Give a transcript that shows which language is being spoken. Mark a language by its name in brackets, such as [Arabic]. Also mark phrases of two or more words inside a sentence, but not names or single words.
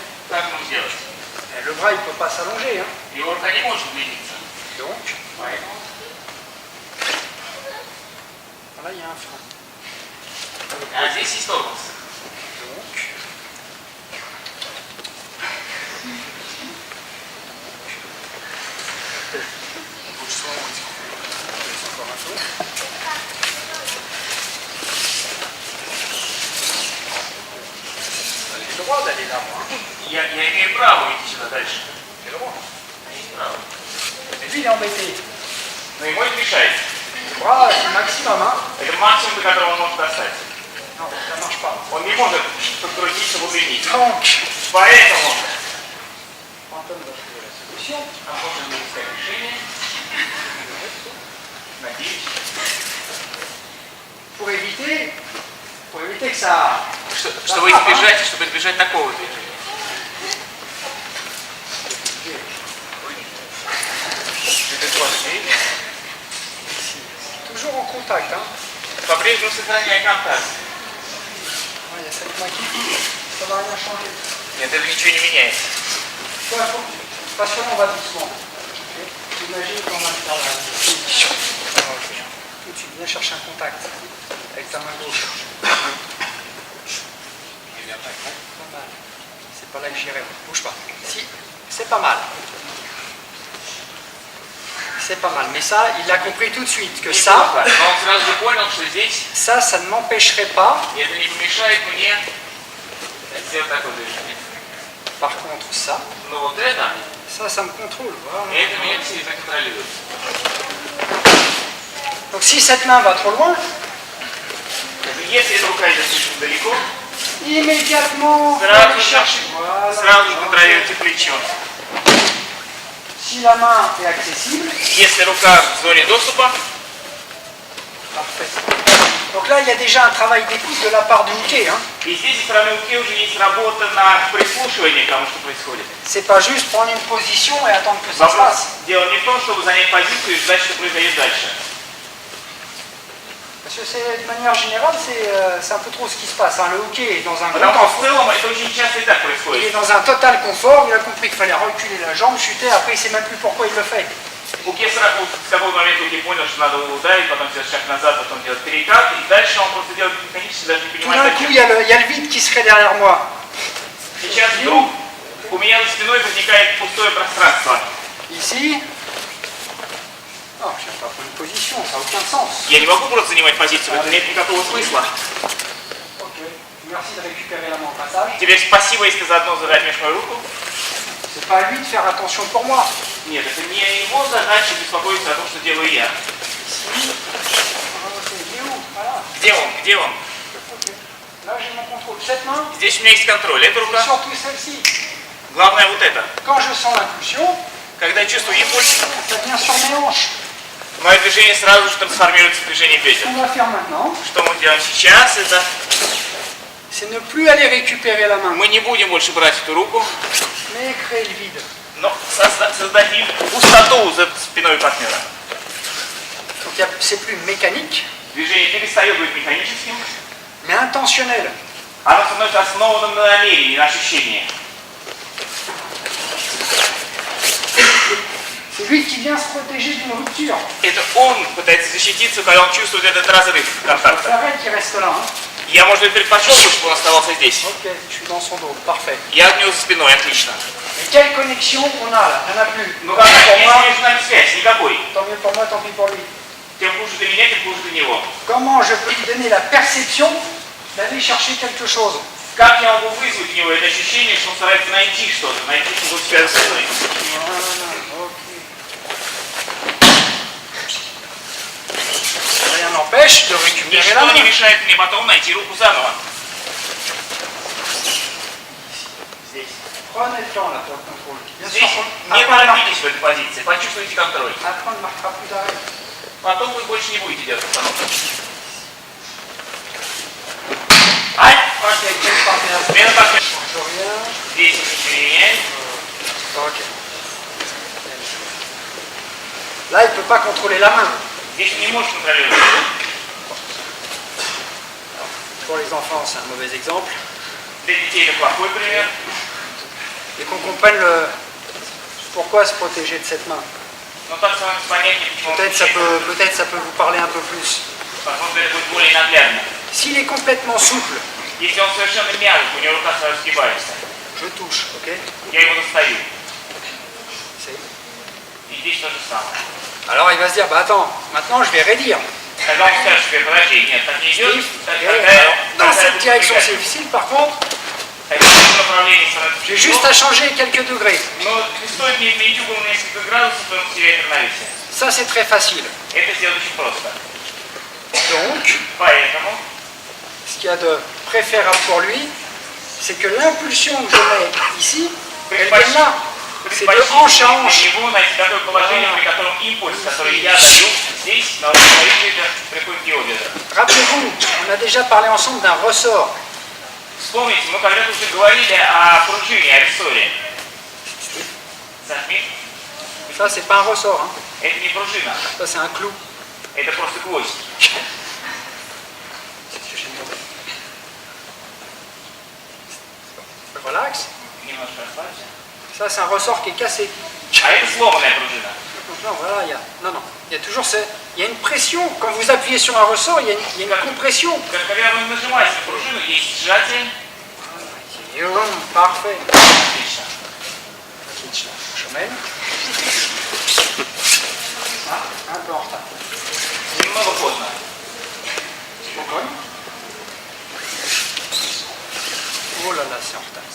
[Russian] Как ему сделать? [French] Le bras, il ne peut pas s'allonger. Hein. [Russian] Его рука не может двигаться. [French] Donc, [Russian] Поэтому [French] voilà, il y a un frein. [Russian] а здесь есть тормоз. [French] Donc, encore un peu. J'ai le droit d'aller là, moi. [Russian] Я имею право идти сюда дальше. [French] J'ai le droit. [Russian] Есть право. [French] Mais lui, il est embêté. [Russian] Но ему это мешает. [French] Le bras, c'est le maximum. Hein. [Russian] Это максимум, до которого он может достать. [French] Non, ça ne marche pas. [Russian] Он не может подкрутиться в удлинить. [French] Donc, [Russian] Поэтому [French] Anton va trouver la solution. [Russian] нам нужно искать решение. Надеюсь. [French] Pour éviter que ça... [Russian] Чтобы избежать такого движения. [French] Toujours en contact. Hein. [Russian] По-прежнему сохраняя контакт. [French] Ouais, il y a cette main qui... Ça va rien changer. [Russian] Нет, это ничего не меняет. [French] Patiemment, on va doucement. Okay. Imagine qu'on va faire la... Tout de suite, viens chercher un contact avec ta main gauche. Pas mal. C'est pas là que j'irai. Bouge pas. Si, c'est pas mal. C'est pas mal. Mais ça, il a compris tout de suite que ça, [Russian] Но он сразу же понял, что здесь [French] ça ne m'empêcherait pas. [Russian] и это не помешает мне сделать такое движение. [French] Par contre, ça, [Russian] Но вот это, [French] ça me contrôle. Voilà. [Russian] это меня сильно контролирует. [French] Donc si cette main va trop loin, [Russian] Если эта рука идет слишком далеко, [French] immédiatement, [Russian] Сразу [French] aller [Russian] же. [French] chercher. Voilà. [Russian] сразу же контролируйте плечо. [French] Si la main est accessible, [Russian] Если рука в зоне доступа, [French] parfait. Donc là, il y a déjà un travail d'écoute de la part du hockey. Hein. [Russian] и здесь со стороны руки уже есть работа на прислушивание к тому, что происходит. [French] C'est pas juste prendre une position et attendre que ça se [Russian] Вопрос [French] passe. [Russian] дело не в том, чтобы занять позицию и ждать, что произойдет дальше. [French] Parce que de manière générale, c'est un peu trop ce qui se passe. Hein. Le hockey est dans un [Russian] Потому [French] grand [Russian] что в целом это очень часто и так [French] il est [Russian] происходит. [French] dans un total confort. Il a compris qu'il fallait reculer la jambe, chuter. Après, il sait même plus pourquoi il le fait. [Russian] У Кесара в какой момент Луки понял, что надо ударить, потом сделать шаг назад, потом делать перекат, и дальше он просто делает механически, даже не [French] Tout [Russian] понимает [French] d'un coup, [Russian] зачем. [French] il y a le vide qui se crée derrière moi. [Russian] Сейчас вдруг у меня за спиной возникает пустое пространство. [French] Ici. Non, je ne sais pas prendre une position, ça n'a aucun sens. [Russian] Я не могу просто занимать позицию, это нет никакого смысла. [French] Ok. Merci de récupérer la main au passage. [Russian] Теперь спасибо, если ты заодно задаешь мою руку. [French] C'est pas à lui de faire attention pour moi. [Russian] Нет, это не его задача беспокоиться о том, что делаю я. [French] Ici. Ok, il est où? Voilà. [Russian] Где он? Где он? [French] Ok. Là, j'ai mon contrôle. Cette main, [Russian] Здесь у меня есть контроль. Эта [French] et [Russian] рука. [French] surtout celle-ci. [Russian] Главное вот это. [French] Quand je sens l'impulsion, [Russian] Когда я чувствую импульс, [French] ça vient sur mes hanches. [Russian] мое движение сразу же трансформируется в движение [French] Ce [Russian] бедер. [French] qu'on va faire maintenant, [Russian] Что мы делаем сейчас, это [French] c'est ne plus aller récupérer la main, [Russian] мы не будем больше брать эту руку, [French] mais créer le vide. [Russian] но создадим пустоту за спиной партнера. [French] Donc c'est plus mécanique, [Russian] Движение перестает быть механическим, [French] mais intentionnel. [Russian] оно становится основанным на намерении, на ощущении. [French] C'est lui qui vient se protéger d'une rupture. [Russian] Это он пытается защититься, когда он чувствует этот разрыв [French] C'est [Russian] контакта. [French] elle qui reste là. Hein. [Russian] Я, может быть, предпочел бы, чтобы он оставался здесь. [French] Ok, je suis dans son dos, parfait. [Russian] Я от него за спиной, отлично. [French] Mais quelle connexion on a là? Il n'y en a plus. [Russian] Ну [French] Tant [Russian] как, [French] mieux pour [Russian] есть [French] moi, [Russian] между нами связь? Никакой. [French] tant mieux pour moi, tant pis pour lui. [Russian] Тем хуже для меня, тем хуже для него. [French] Comment je peux lui donner la perception d'aller chercher quelque chose? [Russian] Как я могу вызвать у него это ощущение, что он старается найти что-то, найти что-то связанное со мной? [French] Voilà, ok. Rien n'empêche de récupérer la [Russian] Ничто не [French] main. [Russian] мешает мне потом найти руку заново. Здесь. [French] Prenez le temps là pour le contrôle. Bien [Russian] Здесь [French] sûr, [Russian] не [French] après, [Russian] торопитесь в этой позиции, почувствуйте контроль. [French] on ne marquera plus d'arrêt. [Russian] Потом вы больше не будете делать остановку. Ай! [French] Ok, quel partenaire? [Russian] Смена партнера. [French] Je reviens. [Russian] Здесь ничего не меняет. [French] Ok. Là, il ne peut pas contrôler la main. [Russian] Здесь он не может контролировать. [French] Pour les enfants, c'est un mauvais exemple. [Russian] Для детей это плохой пример. [French] Et qu'on comprenne pourquoi se protéger de cette main. [Russian] Но так становится понятнее, почему [French] Peut-être ça peut vous parler un peu plus. [Russian] возможно, это будет более наглядно. [French] S'il est complètement souple, [Russian] Если он совершенно мягок, у него рука сразу сгибается, [French] je touche, ok? [Russian] я его достаю. [French] C'est- [Russian] И здесь то же самое. [French] Alors il va se dire, bah attends, maintenant je vais raidir. [Russian] Тогда он скажет себе, подожди, нет, так не идет. [French] Alors, dans cette direction c'est difficile, par contre, [Russian] Тогда в этом направлении становится [French] j'ai [Russian] тяжело. [French] juste à changer quelques degrés. [Russian] Но не стоит не изменить угол на несколько градусов, то он теряет равновесие. [French] Ça c'est très facile. [Russian] Это сделать очень просто. [French] Donc, [Russian] Поэтому [French] ce qu'il y a de préférable pour lui, c'est que l'impulsion que je mets ici, elle vient là. C'est de hanche à hanche. [Russian] Для него найти такое положение, при котором импульс, который я даю здесь, на уровне приходит к его бедрам. [French] Rappelez-vous, on a déjà parlé ensemble d'un ressort. [Russian] Вспомните, мы когда-то уже говорили о пружине, о рессоре. Зажми. [French] Ça c'est pas un ressort, hein. [Russian] Это не пружина, [French] Ça c'est un clou. [Russian] это просто гвоздь. [French] Relax. [Russian] Немножко расслабься. [French] Ça c'est un ressort qui est cassé. [Russian] А это сломанная пружина. [French] Non, voilà, il y a toujours il y a une pression. Quand vous appuyez sur un ressort, il y a une compression. [Russian] Когда вы нажимаете на пружину, есть сжатие. [French] Parfait. [Russian] Отлично. [French] Je mène. Ah, un peu en retard. [Russian] Немного поздно. [French] Spokojnie. Oh là là, c'est en retard.